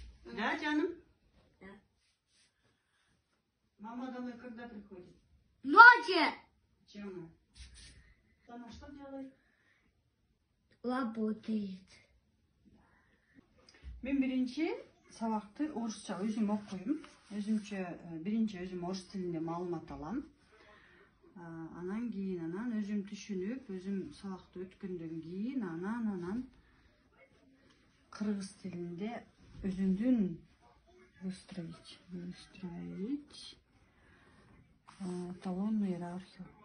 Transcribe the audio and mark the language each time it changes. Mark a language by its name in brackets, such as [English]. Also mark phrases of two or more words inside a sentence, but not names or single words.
[Russian] Да, Жаным? Да. Мама домой когда приходит? Ночью. Почему? Она что делает? Работает. [Kyrgyz] Мен биринчи сабакты орусча өзүм окуйм. Өзүмчө биринчи өзүм орус тилинде маалымат алам. Анан кийин өзүм түшүнүп, өзүм сабакты өткөндөн кийин анан кыргыз тилинде өзүмдүн [Russian] выстроить эталонную иерархию.